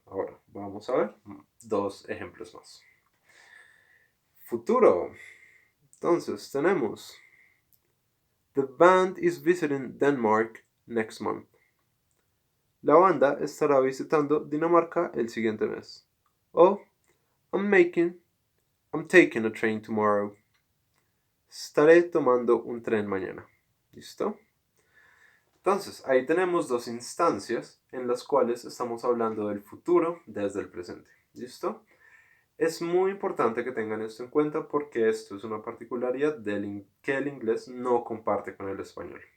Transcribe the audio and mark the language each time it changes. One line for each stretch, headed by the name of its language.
Spanish: Ahora vamos a ver dos ejemplos más. Futuro. Entonces tenemos
English: The band is visiting Denmark next month.
Spanish: La banda estará visitando Dinamarca el siguiente mes.
English: O I'm taking a train tomorrow.
Spanish: Estaré tomando un tren mañana. ¿Listo? Entonces, ahí tenemos dos instancias en las cuales estamos hablando del futuro desde el presente. ¿Listo? Es muy importante que tengan esto en cuenta porque esto es una particularidad que el inglés no comparte con el español.